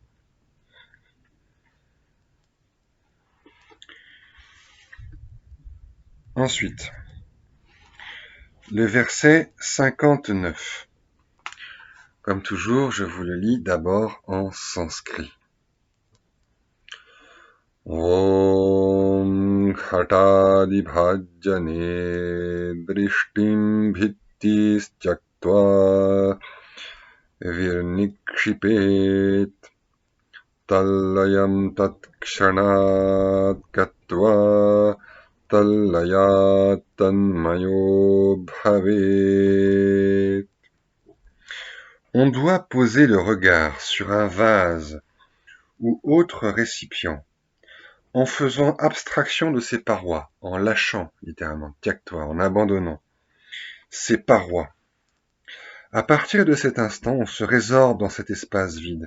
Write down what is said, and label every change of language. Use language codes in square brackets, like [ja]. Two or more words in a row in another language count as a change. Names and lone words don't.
[fr] Ensuite, le verset 59. Comme toujours, je vous le lis d'abord en sanskrit. [sa] ॐ खटादि भजने दृष्टिम् भित्तिस् त्यक्त्वा विर्निक्षिपेत् तल्लयम् तत्क्षणात् कत्वा तल्लयात् तन्मयो भवेत्. [fr] On doit poser le regard sur un vase ou autre récipient, en faisant abstraction de ses parois, en lâchant, littéralement, tyaktva, en abandonnant ses parois. À partir de cet instant, on se résorbe dans cet espace vide.